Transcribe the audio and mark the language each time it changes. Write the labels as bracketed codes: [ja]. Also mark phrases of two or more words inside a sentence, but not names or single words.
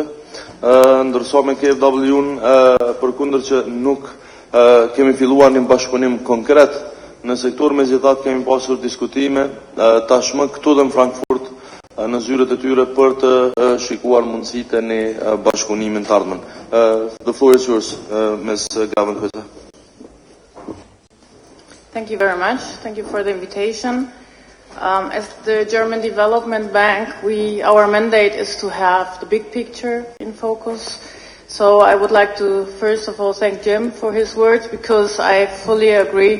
[sq] Ndërsa me KfW-n përkundër që nuk kemi filluar një bashkëpunim konkret në sektor, megjithatë kemi pasur diskutime tashmë këtu dhe në Frankfurt në zyrët e tyre për të shikuar mundësitë e një bashkëpunimi të ardhmen. [en] The floor is yours, Ms. Gravenkute. Thank you very much. Thank you for the invitation. As the German Development Bank, our mandate is to have the big picture in focus. So I would like to first of all thank Jim for his words, because I fully agree.